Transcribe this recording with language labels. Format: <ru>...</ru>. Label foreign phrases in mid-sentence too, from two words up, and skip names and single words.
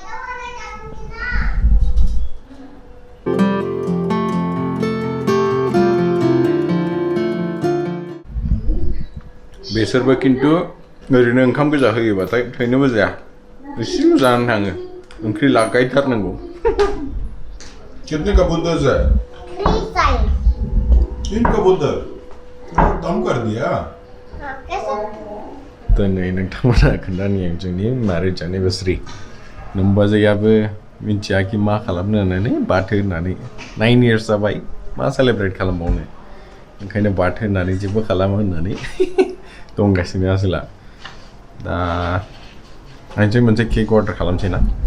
<brx>बेसोरबो खिन्थु ओरैनो ओंखाम गोजा होयोबाथाय थैनोबो जाया एसेल' जानानै थाङो ओंख्रि लागायथारनांगौ</brx> <hi>कितने कबूतर है 3 साइज 3 कबूतर कम कर दिया कैसे</hi> <brx>दिनै नोंथांमोना खोन्थानि जोंनि मैरिज एनिभार्सारि नोमबाजैयाबो मिथिया कि मा खालामनो होननानै बाथो होननानै 9 इयार्स जाबाय मा सेलेब्रेट खालामबावनो ओंखायनो बाथो होननानै जेबो खालामा होननानै दंगासिनो आसोला दा आंसो मोनसे केक अर्डार खालामसै ना</brx>